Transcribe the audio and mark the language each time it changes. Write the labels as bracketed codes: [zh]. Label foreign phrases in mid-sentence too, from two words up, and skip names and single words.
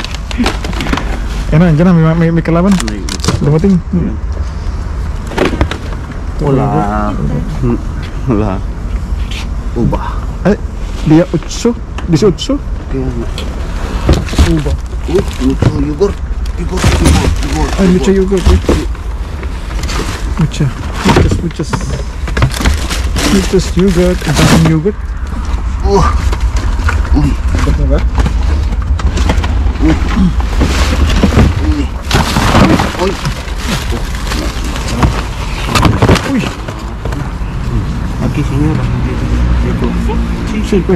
[tl] Yan na, dyan na. May kalaban. Dumating. Wala. Wala. Uba. [es] Ay, dia 8. 18. [tl] Kaya nga. Uba. [es] Mucho yogurt. Yogurt. Ay, mucha yogurt. Muchas yogurt. [tl] Ang daming yogurt. Uy. Dapat mo ba? Uy. Uy. Uy. [es] Aquí, señora. Sí, pues.